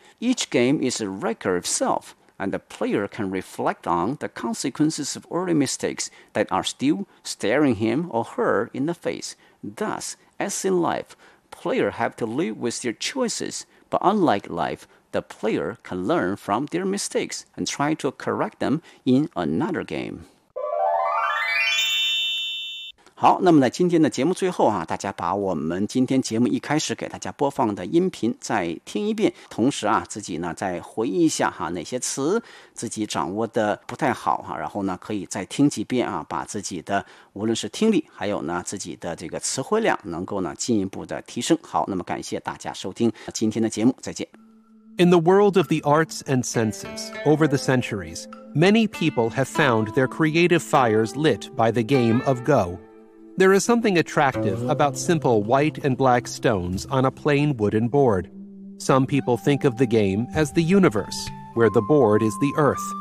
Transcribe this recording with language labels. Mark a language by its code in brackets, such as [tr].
[en] Each game is a record of self, and the player can reflect on the consequences of early mistakes that are still staring him or her in the face. Thus, as in life, players have to live with their choices, but unlike life, the player can learn from their mistakes and try to correct them in another game. [zh] 好，那么在今天的节目最后啊，大家把我们今天节目一开始给大家播放的音频再听一遍，同时啊，自己呢再回忆一下哈，哪些词自己掌握的不太好哈，然后呢可以再听几遍啊，把自己的无论是听力还有呢自己的这个词汇量能够呢进一步的提升。好，那么感谢大家收听今天的节目，再见。 [en] In the world of the arts and senses, over the centuries, many people have found their creative fires lit by the game of Go. There is something attractive about simple white and black stones on a plain wooden board. Some people think of the game as the universe, where the board is the earth.